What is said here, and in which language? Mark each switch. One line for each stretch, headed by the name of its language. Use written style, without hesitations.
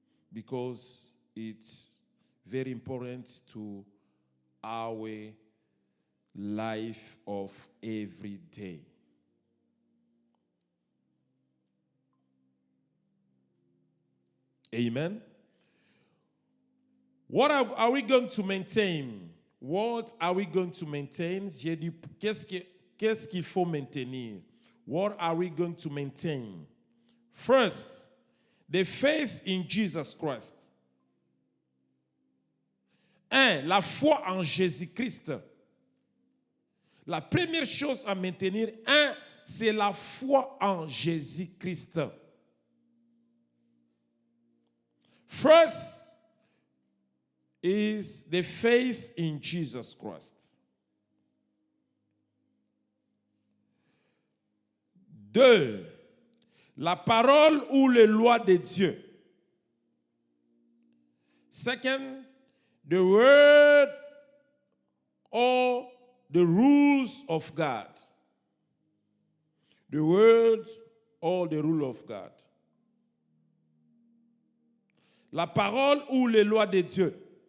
English: Because it's very important to our life of every day. Amen. What are we going to maintain? What are we going to maintain?
French: J'ai dit, qu'est-ce qu'il faut maintenir?
English: What are we going to maintain? First, the faith in Jesus Christ.
French: La foi en Jésus-Christ. La première chose à maintenir, c'est la foi en Jésus-Christ.
English: First is the faith in Jesus Christ.
French: 2, la parole ou les lois de Dieu.
English: Second, the word or the rules of God. The word or the rule of God.
French: La parole ou les lois de Dieu.